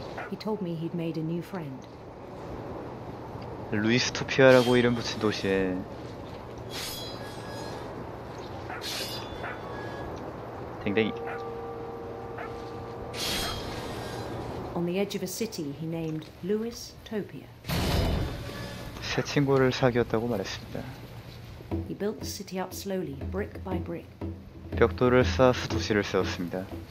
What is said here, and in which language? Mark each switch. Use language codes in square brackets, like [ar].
[en] He told me he'd made a new friend. [ko] 루이스토피아라고 이름 붙인 도시에 댕댕이. [en] On the edge of a city he named Lewis Topia. [ko] 새 친구를 사귀었다고 말했습니다. [en] He built the city up slowly, brick by brick. [ko] 벽돌을 쌓아서 도시를 세웠습니다.